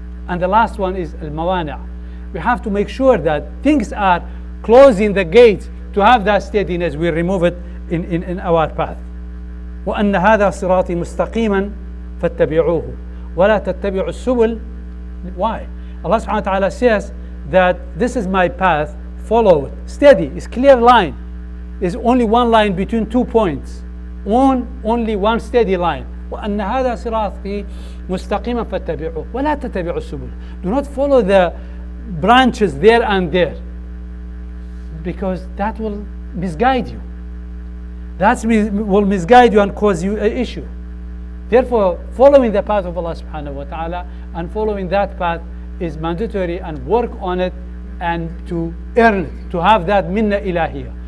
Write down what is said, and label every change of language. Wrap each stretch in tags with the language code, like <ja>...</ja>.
<en>And the last one is al-mawani'. We have to make sure that things are closing the gates to have that steadiness. We remove it in our path.</en> <ar>وأن هذا صراطي مستقيما فاتبعوه ولا تتبعوا السبل.</ar> <en>Why? Allah subhanahu wa ta'ala says that this is my path, follow it. Steady, it's clear line. is only one line between 2 points, only one steady line.</en> <ar>وأن هذا صراطي مستقيما فاتبعوه ولا تتبعوا السبل.</ar> <en>Do not follow the branches there and there, because that will misguide you. That will misguide you and cause you an issue. Therefore, following the path of Allah subhanahu wa ta'ala and following that path is mandatory, and work on it and to earn it, to have that minna ilahiyah.</en>